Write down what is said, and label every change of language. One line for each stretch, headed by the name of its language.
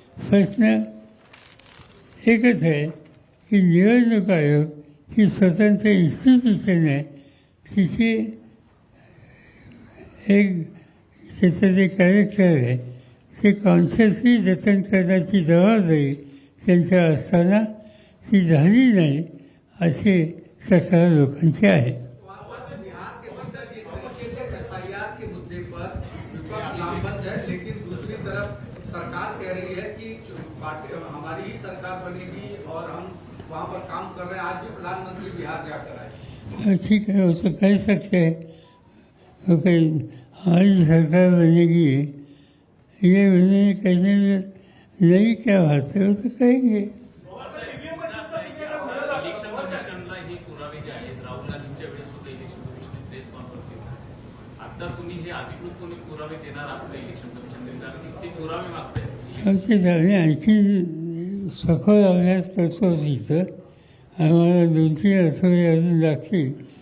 Marathi: प्रश्न एकच आहे की निवडणूक आयोग ही स्वतंत्र इन्स्टिट्यूशन आहे, तिची एक त्याचं जे कॅरेक्टर आहे ते कॉन्शियसली जतन करण्याची जबाबदारी त्यांच्या असताना ती झाली नाही असे तक्रार लोकांची आहे.
Hindi: बिहार के मसले जिस तरीके से SIR के मुद्दे पर विपक्ष लामबंद है, लेकिन दूसरी तरफ सरकार कह रही है कि पार्टी हमारी ही सरकार बनेगी और हम वहाँ पर काम कर रहे हैं. आज भी प्रधानमंत्री बिहार जाकर आए. ठीक है, वो तो कह सकते हैं हमारी सरकार बनेगी, ये उन्होंने कहने में नहीं क्या बात है, वो तो कहेंगे.
Marathi: इलेक्शन कमिशनला हे पुरावे जे आहेत राहुल गांधींच्या वेळेस सुद्धा इलेक्शन कमिशनने प्रेस कॉन्फरन्स घेतला. आता तुम्ही हे अधिकृत कोणी पुरावे देणार आहात का इलेक्शन कमिशनने, कारण ते पुरावे मागतायत. आणखी सखोल अभ्यास करतो तिथं आम्हाला 2-3 आठवडे अजून लागतील.